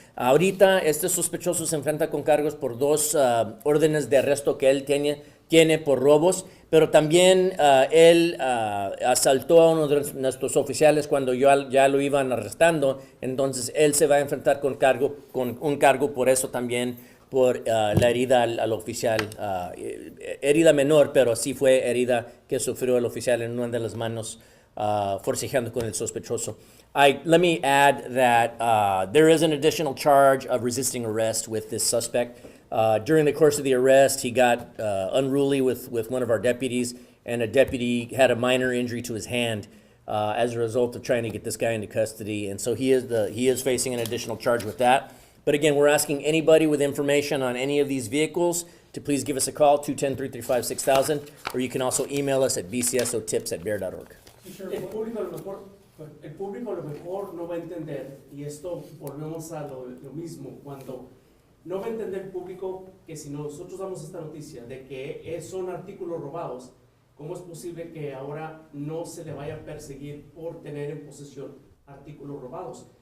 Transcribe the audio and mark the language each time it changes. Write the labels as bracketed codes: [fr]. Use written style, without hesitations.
[es] Ahorita este sospechoso se enfrenta con cargos por 2 órdenes de arresto que él tiene por robos, pero también él asaltó a uno de nuestros oficiales cuando ya lo iban arrestando. Entonces él se va a enfrentar con un cargo por eso también, por la herida al oficial, herida menor, pero sí fue herida que sufrió el oficial en una de las manos, forcejeando con el sospechoso. [en] Let me add that there is an additional charge of resisting arrest with this suspect. During the course of the arrest, he got unruly with one of our deputies, and a deputy had a minor injury to his hand as a result of trying to get this guy into custody. And so he is facing an additional charge with that. But again, we're asking anybody with information on any of these vehicles to please give us a call, 210-335-6000, or you can also email us at bcsotips@bear.org. [es] El público a lo mejor no va a entender, y esto volvemos a lo mismo, cuando No va a entender el público que si nosotros damos esta noticia de que son artículos robados, ¿cómo es posible que ahora no se le vaya a perseguir por tener en posesión artículos robados?